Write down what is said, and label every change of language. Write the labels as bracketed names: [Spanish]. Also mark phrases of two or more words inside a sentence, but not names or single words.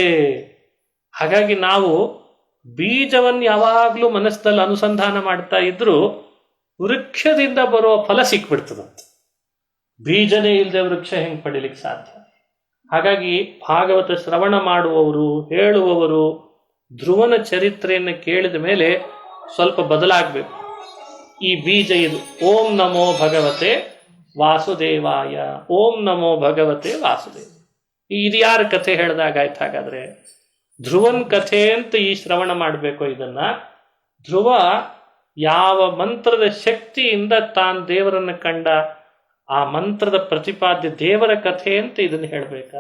[Kannada] ಹಾಗಾಗಿ ನಾವು ಬೀಜವನ್ನು ಯಾವಾಗಲೂ ಮನಸ್ಸಲ್ಲಿ ಅನುಸಂಧಾನ ಮಾಡ್ತಾ ಇದ್ರು ವೃಕ್ಷದಿಂದ ಬರುವ ಫಲ ಸಿಕ್ಬಿಡ್ತದಂತೆ. ಬೀಜನೇ ಇಲ್ಲದೆ ವೃಕ್ಷ ಹೆಂಗೆ ಪಡಿಲಿಕ್ಕೆ ಸಾಧ್ಯ? ಹಾಗಾಗಿ ಭಾಗವತ ಶ್ರವಣ ಮಾಡುವವರು, ಹೇಳುವವರು ಧ್ರುವನ ಚರಿತ್ರೆಯನ್ನು ಕೇಳಿದ ಮೇಲೆ ಸ್ವಲ್ಪ ಬದಲಾಗಬೇಕು. ಈ ಬೀಜ ಇದು, [Sanskrit] ಓಂ ನಮೋ ಭಗವತೆ ವಾಸುದೇವಾಯ, ಓಂ ನಮೋ ಭಗವತೆ ವಾಸುದೇವ. [Kannada] ಇದು ಯಾರ ಕಥೆ ಹೇಳ್ದಾಗಾಯ್ತು? ಹಾಗಾದ್ರೆ ಧ್ರುವನ್ ಕಥೆ ಅಂತ ಈ ಶ್ರವಣ ಮಾಡಬೇಕು. ಇದನ್ನ ಧ್ರುವ ಯಾವ ಮಂತ್ರದ ಶಕ್ತಿಯಿಂದ ತಾನು ದೇವರನ್ನು ಕಂಡ, ಆ ಮಂತ್ರದ ಪ್ರತಿಪಾದ್ಯ ದೇವರ ಕಥೆ ಅಂತ ಇದನ್ನು ಹೇಳಬೇಕಾ?